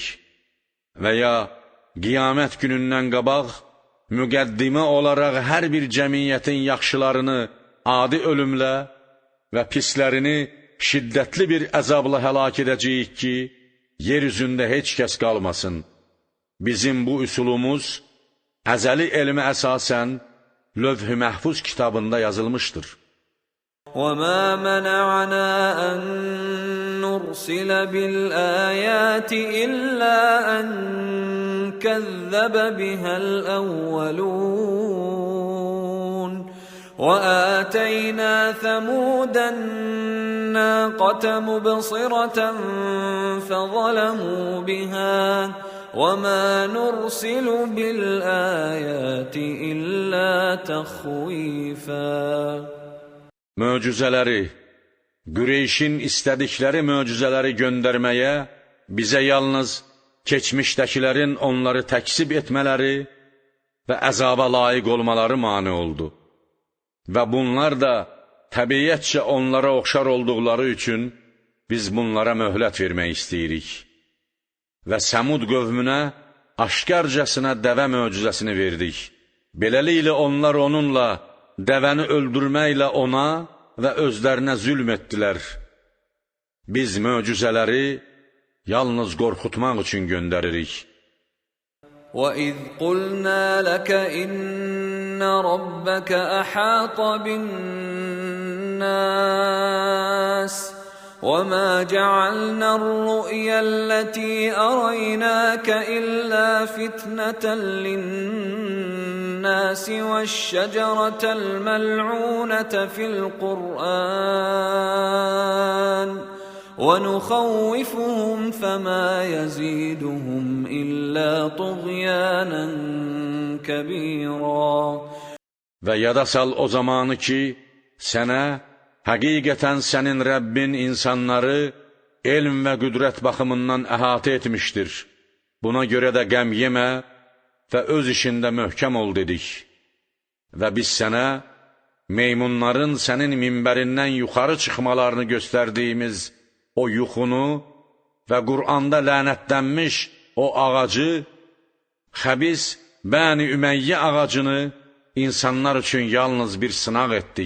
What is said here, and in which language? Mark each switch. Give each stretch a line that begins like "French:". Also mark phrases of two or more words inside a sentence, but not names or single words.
Azerbaijani: Və ya qiyamət günündən qabaq müqəddimə olaraq hər bir cəmiyyətin yaxşılarını adi ölümlə və pislərini şiddətli bir əzabla həlak edəcəyik ki, yer üzündə heç kəs qalmasın. Bizim bu üsulumuz əzəli elmə əsasən Lövh-i Məhfuz kitabında yazılmışdır.
Arabic: وَمَا مَنَعَنَا أَن نُّرْسِلَ بِالْآيَاتِ إِلَّا أَن كَذَّبَ بِهَا الْأَوَّلُونَ وَآتَيْنَا ثَمُودَ النَّاقَةَ مُبْصِرَةً فَظَلَمُوا بِهَا وَمَا نُرْسِلُ بِالْآيَاتِ إِلَّا تَخْوِيفًا.
Azerbaijani: Möcüzələri, Qüreyşin istədikləri möcüzələri göndərməyə bizə yalnız keçmişdəkilərin onları təksib etmələri və əzaba layiq olmaları mane oldu. Və bunlar da təbiyyətcə onlara oxşar olduqları üçün biz bunlara möhlət vermək istəyirik. Və Səmud qövmünə aşkarcasına dəvə möcüzəsini verdik. Beləliklə onlar onunla dəvəni öldürməklə ona və özlərinə zülm etdilər. Biz möcüzələri yalnız qorxutmaq üçün göndəririk.
Arabic: وَإِذْ قُلْنَا لَكَ إِنَّ رَبَّكَ أَحَاطَ بِالنَّاسِ وَمَا جَعَلْنَا الرُّؤْيَا الَّتِي أَرَيْنَاكَ إِلَّا فِتْنَةً لِلنَّاسِ وَالشَّجَرَةَ الْمَلْعُونَةَ فِي الْقُرْآنِ وَنُخَوِّفُهُمْ فَمَا يَزِيدُهُمْ إِلَّا طُغْيَانًا كَبِيرًا.
Azerbaijani: Və yada sal o zamanı ki, sənə həqiqətən sənin Rəbbin insanları elm və qüdrət baxımından əhatə etmişdir. Buna görə də qəm yemə və öz işində möhkəm ol dedik. Və biz sənə meymunların sənin minbərindən yuxarı çıxmalarını göstərdiyimiz o yuxunu və Qur'anda lənətlənmiş o ağacı, xəbis Bəni Ümeyyə ağacını insanlar üçün yalnız bir sınaq etdik.